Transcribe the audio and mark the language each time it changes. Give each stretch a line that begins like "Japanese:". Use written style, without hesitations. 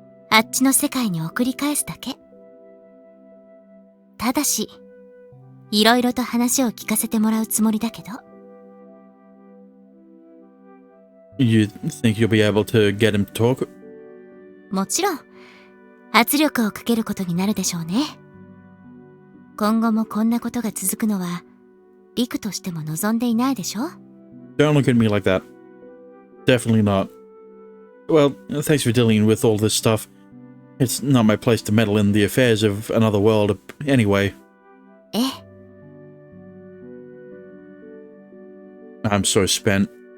Japanese: あっちの世界に送り返すだけ。ただし、いろいろと話を聞かせてもらうつもりだけど。
English: You think you'll be able to get him to talk?
Japanese: もちろん、圧力をかけることになるでしょうね。今後もこんなことが続くのは、リクとしても望んでいないでしょ？
English: Don't look at me like that. Definitely not. Well, thanks for dealing with all this stuff. It's not my place to meddle in the affairs of another world anyway.
Japanese: ええ。
English: I'm so spent.